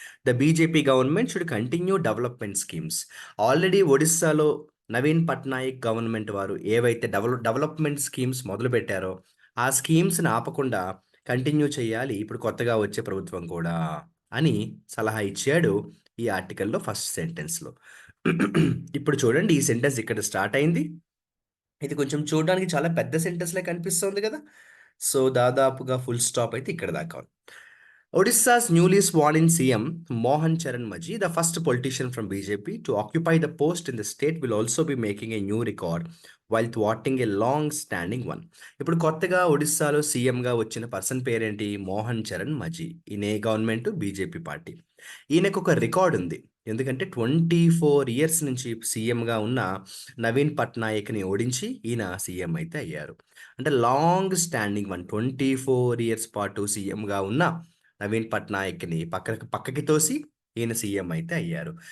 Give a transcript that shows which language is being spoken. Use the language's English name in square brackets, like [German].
[English] The BJP government should continue development schemes. [Telugu] Already ఒడిస్సాలో Naveen Patnaik government వారు ఏవైతే development schemes మొదలుపెట్టారో, ఆ స్కీమ్స్‌ని ఆపకుండా కంటిన్యూ చేయాలి ఇప్పుడు కొత్తగా వచ్చే ప్రభుత్వం కూడా అని సలహా ఇచ్చాడు ఈ ఆర్టికల్‌లో ఫస్ట్ సెంటెన్స్‌లో. ఇప్పుడు చూడండి, ఈ సెంటెన్స్ ఇక్కడ స్టార్ట్ అయింది. ఇది కొంచెం చూడడానికి చాలా పెద్ద సెంటెన్స్‌లా కనిపిస్తుంది కదా! సో, దాదాపుగా ఫుల్ స్టాప్ అయితే ఇక్కడ దాకా ఉంది. [English] Odisha's newly sworn in CM Mohan Charan Maji, the first politician from BJP to occupy the post in the state, will also be making a new record while thwarting a long standing one. [Telugu] ఇప్పుడు కొత్తగా ఒడిస్సాలో సీఎంగా వచ్చిన person పేరేంటి? మోహన్ చరణ్ మజీ. ఈయన ఏ government? BJP party. ఈయనకు ఒక record ఉంది. ఎందుకంటే 24 ఇయర్స్ నుంచి సీఎంగా ఉన్న నవీన్ పట్నాయక్ని ఓడించి ఈయన సీఎం అయితే అయ్యారు. అంటే [English] long standing one, [Telugu] 24 ఇయర్స్ పాటు సీఎంగా ఉన్న నవీన్ పట్నాయక్‌ని పక్కకి తోసి ఈయన సీఎం అయితే అయ్యారు.